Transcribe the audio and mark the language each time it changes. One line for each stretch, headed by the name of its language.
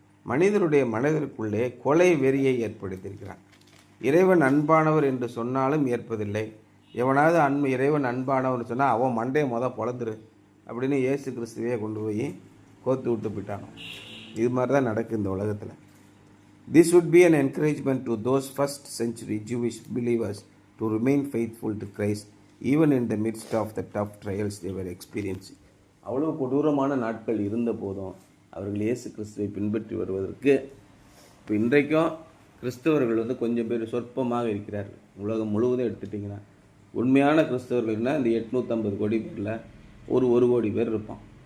Tamil: மனிதனுடைய மனதிற்குள்ளே கொலை வெறியை ஏற்படுத்தியிருக்கிறான். இறைவன் அன்பானவர் என்று சொன்னாலும் ஏற்பதில்லை. எவனாவது இறைவன் அன்பானவர்னு சொன்னால் அவன் மண்டையை பொழந்துரு அப்படின்னு இயேசு கிறிஸ்துவையே கொண்டு போய் கோத்து விட்டு போயிட்டானோ. இது மாதிரி தான் நடக்குது இந்த உலகத்தில்.
English: This would be an encouragement to those first century Jewish believers to remain faithful to Christ even in the midst of the tough trials they were experiencing.
Tamil: அவ்வளோ கொடூரமான நாட்கள் இருந்த போதும் அவர்கள் இயேசு கிறிஸ்துவை பின்பற்றி வருவதற்கு இப்போ இன்றைக்கும் கிறிஸ்தவர்கள் கொஞ்சம் பேர் சொற்பமாக இருக்கிறார்கள். உலகம் முழுவதும் எடுத்துட்டிங்கன்னா உண்மையான கிறிஸ்தவர்கள்னால் இந்த 850 கோடி பேரில் ஒரு கோடி பேர் இருப்பான்.